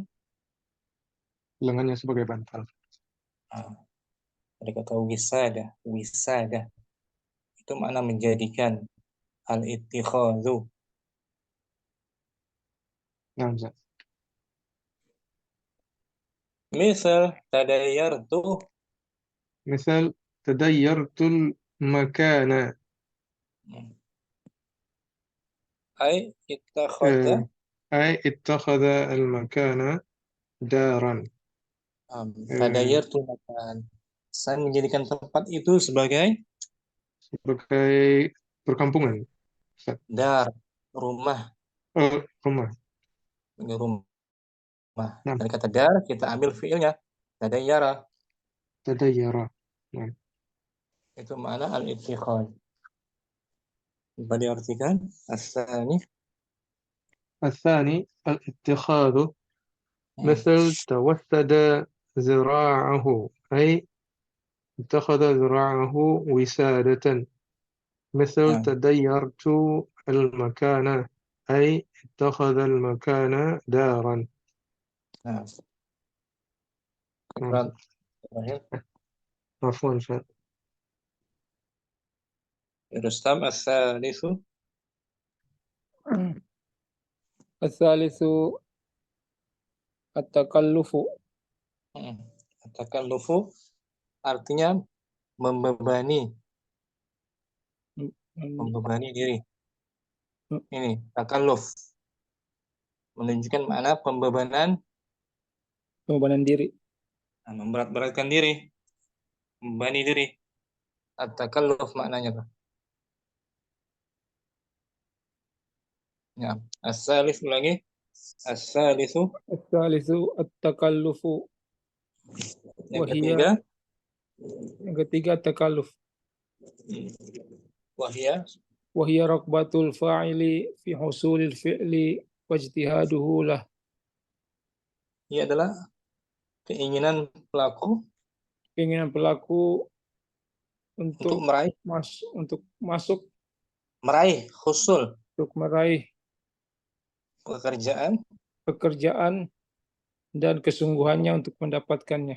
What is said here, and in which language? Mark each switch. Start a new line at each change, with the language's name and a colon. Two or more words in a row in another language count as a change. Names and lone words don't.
Indonesian: lengannya sebagai bantal. ada kata wisada itu makna menjadikan, al-ittikhadhu. Nah, Ustaz. Misal tadayyartu, Misal
Arabic: تديرت المكان أي اتخذ, أي اتخذ المكان دارا. تديرت مكان,
Indonesian: saya menjadikan tempat itu sebagai Sebagai perkampungan. Ustaz. dar, rumah, Rumah. ini rumah. Nah, Dari kata dar kita ambil fiilnya tadayyara, tadayyara. Nah, itu makna al-ittikhadh. Coba diartikan asani.
Arabic: الثاني الاتخاذ مثل توسد ذراعه أي اتخذ ذراعه وسادة مثل
Indonesian: Nah,
Arabic: تديرت المكان أي اتخذ المكان دارا.
Indonesian: nah,
Arabic: نعم.
Indonesian: terakhir
Arabic: عفوا شاء. رستم الثالث. الثالث التكلف.
Indonesian: Takallufu artinya membebani, membebani diri. Ini takalluf menunjukkan makna pembebanan, Pembebanan diri. memberat-beratkan diri, membebani diri. At-takalluf maknanya tuh. Ya, as-salis lagi.
Arabic: As-salisu الثالث التكلف.
Indonesian: yang
Arabic: Wahia,
Indonesian: ketiga. yang ketiga takalluf.
Arabic: Wahia, وهي رغبة الفاعل في حصول الفعل واجتهاده له.
Indonesian: ia adalah keinginan pelaku Keinginan pelaku untuk untuk masuk, meraih husul untuk meraih pekerjaan dan kesungguhannya untuk mendapatkannya.